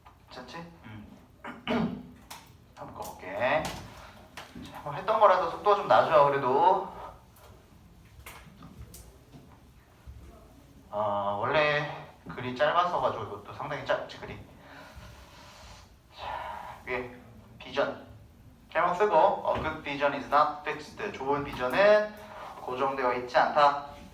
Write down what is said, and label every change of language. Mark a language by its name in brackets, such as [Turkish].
[Korean] 됐지? 한번 꺼볼게. 뭐 했던 거라도 속도가 좀 나죠. 그래도 원래 글이 짧아서 가지고 이것도 상당히 짧지 글이. 자, 위에 비전 제목 쓰고 [English] A good vision is not fixed. [Korean] 좋은 비전은 고정되어 있지 않다.